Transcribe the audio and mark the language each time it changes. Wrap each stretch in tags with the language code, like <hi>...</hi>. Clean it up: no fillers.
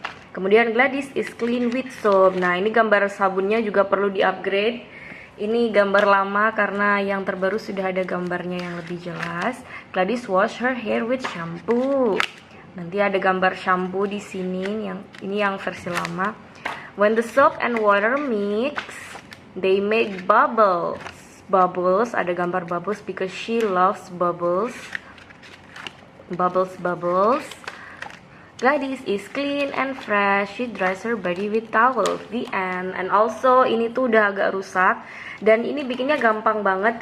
<id>Kemudian</id> <en>Gladys is clean with soap.</en> <id>Nah, ini gambar sabunnya juga perlu di-upgrade. Ini gambar lama karena yang terbaru sudah ada gambarnya yang lebih jelas.</id> <en>Gladys wash her hair with shampoo.</en> <id>Nanti ada gambar shampoo di sini, ini yang versi lama.</id> <en>When the soap and water mix, they make bubbles. Bubbles,</en> <id>ada gambar</id> <en>bubbles because she loves bubbles. Bubbles. Gladys is clean and fresh. She dries her body with towel. The end. And also</en> <id>ini tuh udah agak rusak. Dan ini bikinnya gampang banget.</id>